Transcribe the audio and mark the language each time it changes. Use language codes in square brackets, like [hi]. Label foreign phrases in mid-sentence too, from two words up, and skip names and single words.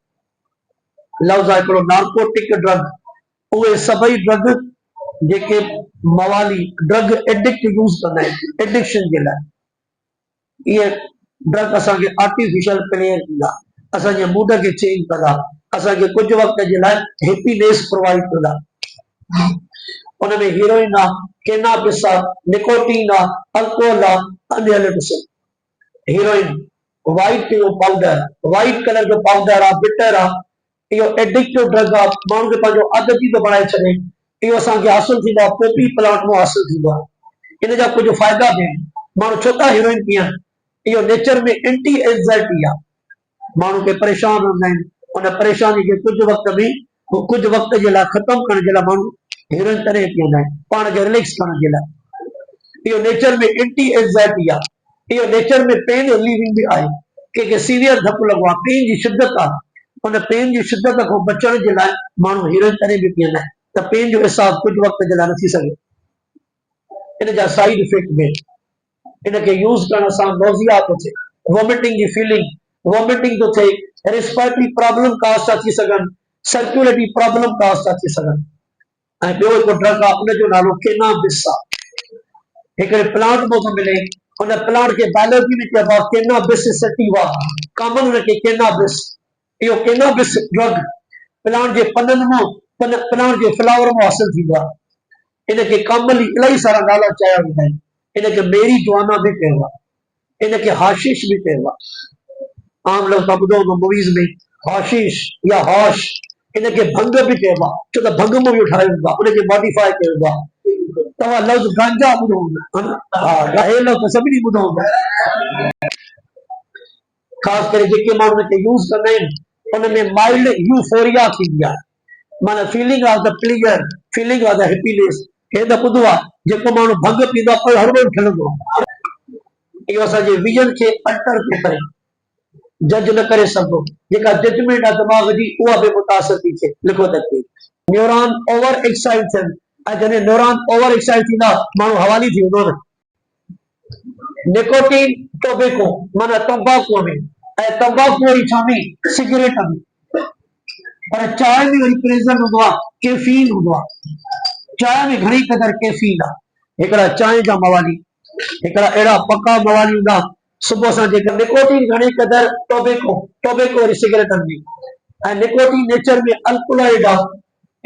[sd] लफ्ज़ आहे हिकिड़ो [en] narcotic drug [sd] उहे सभई ड्रग जेके मवाली [en] drug addict use [sd] कंदा आहिनि एडिक्शन जे लाइ इहे ड्रग असांखे [en] artificial player [sd] ॾींदा असांजे मूड खे चेंज कंदा असांखे कुझु वक़्त जे लाइ [en] happiness provide [sd] कंदा। उन में हीरोइन आहे कैनाबिस आहे निकोटीन आहे अल्कोहल आहे अनहेलिटिसिन। [en] heroin white powder white color [sd] जो पाउडर आहे बिटर आहे इहो [en] addictive drug [sd] आहे माण्हू खे पंहिंजो आदती थो बणाए छॾे। इहो असांखे हासिल थींदो आहे [en] poppy plant [sd] मां हासिल थींदो आहे। इन जा कुझु फ़ाइदा बि आहिनि माण्हू छो था हीरोइन पीअनि इहो नेचर में [en] anti anxiety [sd] आहे। माण्हू खे परेशान हूंदा आहिनि उन परेशानी खे कुझु वक़्त जे लाइ ख़तमु करण जे लाइ माण्हू हीरोइन तॾहिं पीअंदा आहिनि पाण खे रिलैक्स करण जे लाइ। इहो नेचर में [en] anti anxiety [sd] आहे। इहो नेचर में [en] pain relieving [sd] भी आहे। कंहिंखे सीवियर धकु लॻो आहे पेन जी शिदत आहे उन पेन जी शिदत खां बचण जे लाइ माण्हू हीरोइन तॾहिं बि पीअंदा आहिनि त पेन जो अहसासु कुझु वक़्त जे लाइ न थी सघे। इन जा [en] side effect [sd] में इनखे यूज़ करण सां नोज़िया थो थिए वॉमिटिंग जी फीलिंग वॉमिटिंग थो थिए [en] respiratory problem cause [sd] था थी सघनि [en] circulatory problem cause [sd] था थी सघनि। ऐं ॿियो हिकु ड्रग आहे उनजो नालो कैनाबिस आहे। हिकिड़े प्लांट मां थो मिले उन प्लांट खे बायोलॉजी में चइबो आहे [en] cannabis sativa common [sd] उनखे कैनाबिस। इहो [en] cannabis drug [sd] प्लांट जे पननि मां प्लांट जे फ्लावर मां हासिल थींदो आहे। इनखे कॉमनली इलाही सारा नाला चया वेंदा आहिनि। इनखे मेरी जुआना भी कहिबो आहे इनखे हाशिश भी कहिबो आहे। आम लोग ॿुधो हूंदो मूवीज़ में हाशिश या हॉश इनखे भंग भी कहिबो आहे छो त भंग मां इहो ठाहियो वेंदो आहे उनखे मॉडिफाई कयो वेंदो आहे। तव्हां लफ़्ज़ गांजा ॿुधो हूंदो हा हे लफ़्ज़ सभिनी ॿुधो हूंदो ख़ासि करे जेके माण्हू इनखे यूज़ कंदा आहिनि उन में [en] mild euphoria [sd] थींदी आहे माना [en] feeling of the pleasure feeling of the happiness. [sd] हे त ॿुधो आहे जेको माण्हू भंग पींदो आहे पर हर रोज़ खिलंदो आहे। इहो असांजे विजन खे अल्टर थो करे जज न करे सघो जेका जजमेंट आहे दिमाग़ जी उहा बि मुतासिर थी थिए। लिखो त [en] neuron over excite [sd] थियनि ऐं जॾहिं [en] neuron over excite [sd] थींदा माण्हू हवाली थी वेंदो न। निकोटीन टोबैको माना तंबाकू में ऐं तंबाकू वरी छा में सिगरेट में पर चांहि में वरी प्रेज़ेंट हूंदो आहे कैफीन हूंदो आहे। चांहि में घणी क़दर कैफीन आहे। हिकिड़ा चांहि जा मवाली हिकिड़ा अहिड़ा पका मवाली हूंदा सुबुह सां जेके निकोटीन घणी क़दर टोबैको वरी सिगरेटनि में ऐं निकोटीन नेचर में अल्कोलॉइड आहे।